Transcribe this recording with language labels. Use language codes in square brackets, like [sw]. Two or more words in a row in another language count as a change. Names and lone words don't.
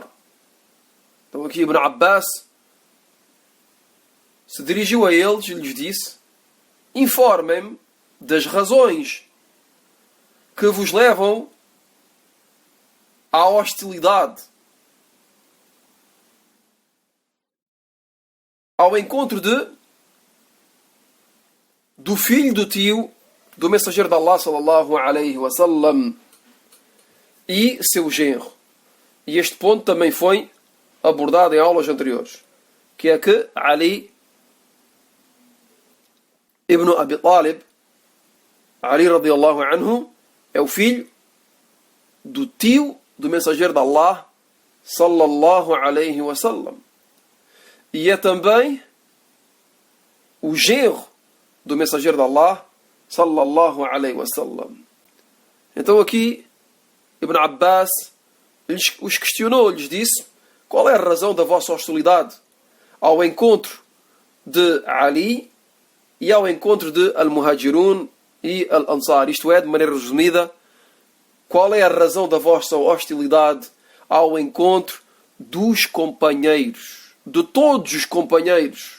[pt] Então aqui Ibn Abbas se dirigiu a eles e lhes disse: informem-me das razões que vos levam à hostilidade ao encontro do filho do tio do mensageiro de Allah [ar] صلى الله عليه وسلم [pt] e seu genro. E este ponto também foi abordado em aulas anteriores, que é que Ali ibn Abi Talib, Ali [ar] رضي الله عنه, [pt] é o filho do tio do mensageiro de Allah [ar] صلى الله عليه وسلم, [pt] e é também o genro do mensageiro de Allah [ar] صلى الله عليه وسلم. [pt] Então aqui Ibn Abbas os questionou, lhes disse: qual é a razão da vossa hostilidade ao encontro de Ali e ao encontro de Al-Muhajirun e Al-Ansar? Isto é, de maneira resumida, qual é a razão da vossa hostilidade ao encontro dos companheiros, de todos os companheiros?